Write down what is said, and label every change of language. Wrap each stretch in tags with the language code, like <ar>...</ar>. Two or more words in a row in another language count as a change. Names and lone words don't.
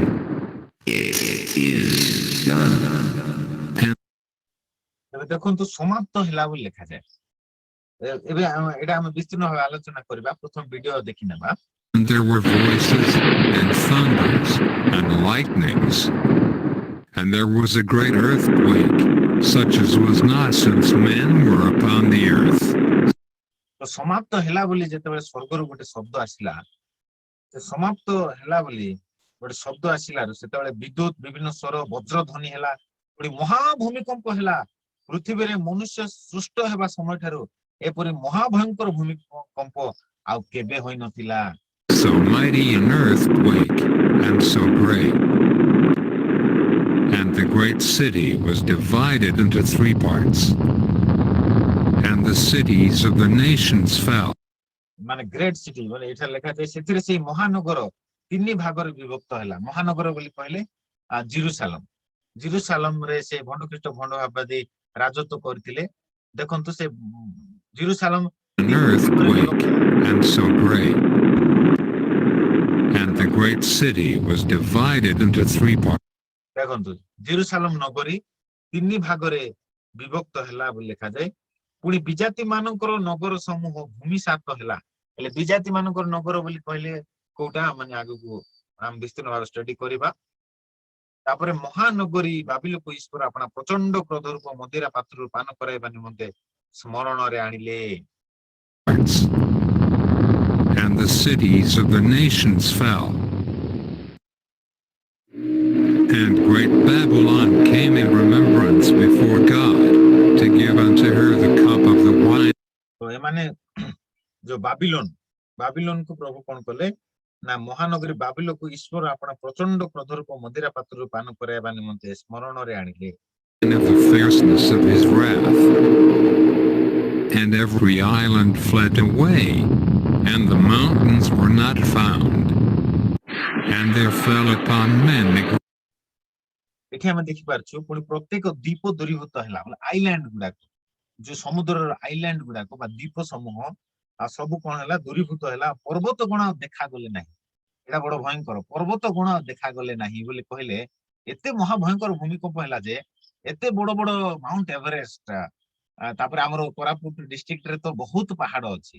<en>It is done.</en> <or>ଏବେ ଦେଖନ୍ତୁ ସମାପ୍ତ ହେଲା ବୋଲି ଲେଖାଯାଏ। ଏବେ ଏଇଟା ଆମେ ବିସ୍ତୀର୍ଣ୍ଣ ଭାବେ ଆଲୋଚନା କରିବା। ପ୍ରଥମ ଭିଡିଓ ଦେଖି ନେବା।</or> <en>and there were voices, and thunders, and lightnings. And there was a great earthquake, such as was not since men were upon the earth.</en> <or>ତ ସମାପ୍ତ ହେଲା ବୋଲି ଯେତେବେଳେ ସ୍ୱର୍ଗରୁ ଗୋଟେ ଶବ୍ଦ ଆସିଲା, ସେ ସମାପ୍ତ ହେଲା ବୋଲି ଗୋଟେ ଶବ୍ଦ ଆସିଲାରୁ ସେତେବେଳେ ବିଦ୍ୟୁତ, ବିଭିନ୍ନ ସ୍ୱର, ବଜ୍ରଧ୍ୱନି ହେଲା, ଗୋଟେ ମହାଭୂମିକମ୍ପ ହେଲା। ପୃଥିବୀରେ ମନୁଷ୍ୟ ସୃଷ୍ଟ ହେବା ସମୟଠାରୁ ଏପରି ମହାଭୟଙ୍କର ଭୂମିକମ୍ପ ଆଉ କେବେ ହୋଇନଥିଲା।</or> <en>So mighty an earthquake, and so great. And the great city was divided into 3 parts. And the cities of the nations fell.</en> <or>ମାନେ</or> <en>great city</en> <or>ମାନେ ଏଇଟା ଲେଖାଯାଏ, ସେଥିରେ ସେଇ ମହାନଗର 3 ଭାଗରେ ବିଭକ୍ତ ହେଲା। ମହାନଗର ବୋଲି କହିଲେ ଜିରୁସାଲମ। ଜିରୁସାଲମରେ ସେ ଭଣ୍ଡଖ୍ରୀଷ୍ଟ ଭଣ୍ଡଭାବାଦୀ ରାଜତ୍ୱ କରିଥିଲେ। ଦେଖନ୍ତୁ ସେ ଜିରୁସାଲମ</or> <en>An earthquake, and so great. And the great city was divided into 3 parts.</en> <or>ଦେଖନ୍ତୁ ଜିରୁସାଲମ ନଗରୀ 3 ଭାଗରେ ବିଭକ୍ତ ହେଲା ବୋଲି ଲେଖାଯାଏ। ପୁଣି ବିଜାତି ମାନଙ୍କର ନଗର ସମୂହ ଭୂମିସାତ ହେଲା। ହେଲେ ବିଜାତି ମାନଙ୍କର ନଗର ବୋଲି କହିଲେ କୋଉଟା, ମାନେ ଆଗକୁ ଆମେ ବିସ୍ତୀର୍ଣ୍ଣ ଭାବେ ଷ୍ଟଡି କରିବା। ତାପରେ ମହାନଗରୀ ବାବିଲକୁ ଈଶ୍ୱର ଆପଣା ପ୍ରଚଣ୍ଡ କ୍ରୋଧ ରୂପ ମଦିରା ପାତ୍ରରୁ ପାନ କରାଇବା ନିମନ୍ତେ ସ୍ମରଣରେ ଆଣିଲେ।</or> <en>And the cities of the nations fell. And great Babylon came in remembrance before God, to give unto her the cup of the wine.</en> <or>ତ ଏମାନେ ଯୋଉ ବାବିଲୋନକୁ ପ୍ରଭୁ କଣ କଲେ ନା, ମହାନଗରୀ ବାବିଲକୁ ଈଶ୍ୱର ଆପଣା ପ୍ରଚଣ୍ଡ କ୍ରୋଧ ରୂପ ମଦିରା ପାତ୍ରରୁ ପାନ କରାଇବା ନିମନ୍ତେ ସ୍ମରଣରେ ଆଣିଲେ।</or> <en>Of the fierceness of his wrath. And every island fled away, and the mountains were not found. And there fell upon men the</en> <or>ଏଠି ଆମେ ଦେଖିପାରୁଛୁ ପୁଣି ପ୍ରତ୍ୟେକ ଦ୍ୱୀପ ଦୂରୀଭୂତ ହେଲା। ଆଇଲ୍ୟାଣ୍ଡ ଗୁଡାକ, ଯୋଉ ସମୁଦ୍ରର ଆଇଲ୍ୟାଣ୍ଡ ଗୁଡାକ ବା ଦ୍ୱୀପ ସମୂହ ଆଉ ସବୁ କଣ ହେଲା, ଦୂରୀଭୂତ ହେଲା। ପର୍ବତ ଗଣ ଆଉ ଦେଖାଗଲେ ନାହିଁ। ଏଇଟା ବଡ ଭୟଙ୍କର। ପର୍ବତ ଗଣ ଆଉ ଦେଖାଗଲେ ନାହିଁ ବୋଲି କହିଲେ ଏତେ ମହାଭୟଙ୍କର ଭୂମିକମ୍ପ ହେଲା ଯେ ଏତେ ବଡ ବଡ ମାଉଣ୍ଟ ଏଭରେଷ୍ଟ, ତାପରେ ଆମର କୋରାପୁଟ ଡିଷ୍ଟ୍ରିକ୍ଟରେ ତ ବହୁତ ପାହାଡ ଅଛି।</or>